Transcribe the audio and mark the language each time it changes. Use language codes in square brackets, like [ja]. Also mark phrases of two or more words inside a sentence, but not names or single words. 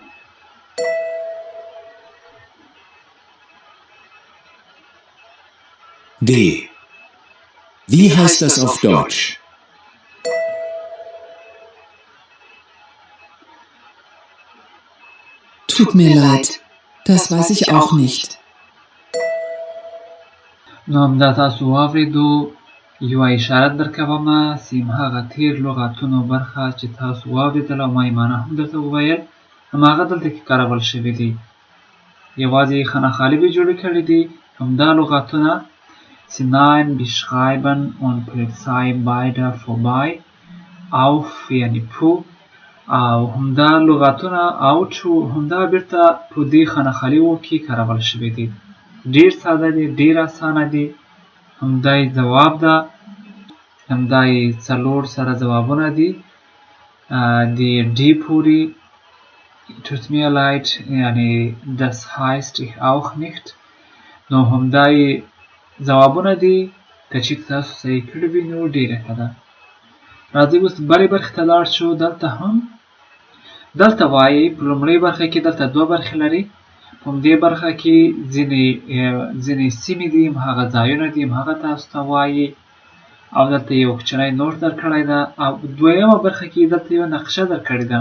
[de] D. Wie heißt das auf Deutsch? Tut mir leid, das weiß ich auch nicht. [ps] نو همدا تاسو واورېدو. یوه اشاره درکوم چې هماغه تیر لغاتونو برخه چې تاسو واورېدله او ما یې معنا هم درته وویل، هماغه دلته کې کارول شوي دي. یوازې یې خانهخالي جوړې کړي دي. همدا لغاتونه چې [de] nein، beschreiben und Polizei beide vorbei، [ps] auf یعنې په، او همدا لغاتونه auto همدا بیرته په دې خانهخالیو کې کارول شوي دي. ډېر ساده دي، ډېر اسانه دي. همدا یې ځواب ده. همدا یې څلور سره ځوابونه دي. د ډي پورې [de] tut mir leid, yani das heißt ich auch nicht. [ps] نو همدای ځوابونه دي که چې تاسو صحیح کړي وي نو ډېره ښه ده. راځئ اوس بلې برخې ته لاړ شو. دلته وایي په لومړۍ برخه کې دلته دوه برخې لري. په همدې برخه کې ځینې سیمې دي، هماغه ځایونه دي، هماغه تاسو ته وایي، او دلته یو کوچنی نوټ درکړی ده، او دویمه برخه کې دلته یوه نقشه درکړې ده.